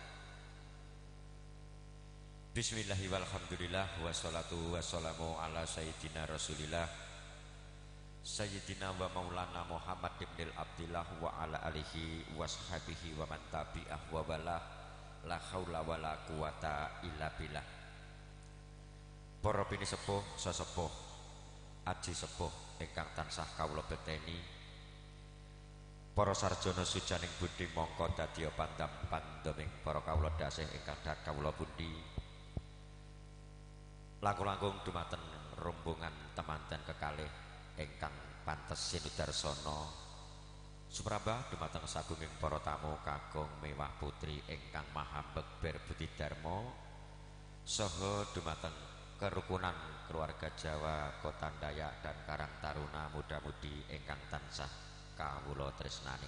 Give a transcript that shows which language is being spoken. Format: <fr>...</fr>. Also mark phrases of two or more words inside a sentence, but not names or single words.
<ar>بسم الله والحمد لله والصلاة والسلام على سيدنا رسول الله سيدنا ومولانا محمد بن عبد الله وعلى آله وصحبه ومن تبعه ووالاه لا حول ولا قوة إلا بالله.</ar> <jv>Para pini sepuh sesepuh aji sepuh ingkang tansah kawula beteni, para sarjana sujaning budi mongko dadya pandam-pandaming para kawula dasih ingkang dhat kawula pundi. Langkung-langkung dumateng rombongan temanten kekalih ingkang pantes sinudarsana suprabah dumateng sagunging para tamu kakung mewah putri ingkang maha bekber budi dharma saha dumateng kerukunan keluarga Jawa, Kota Dayak dan Karang Taruna muda-mudi ingkang tansah kawula tresnani.</jv>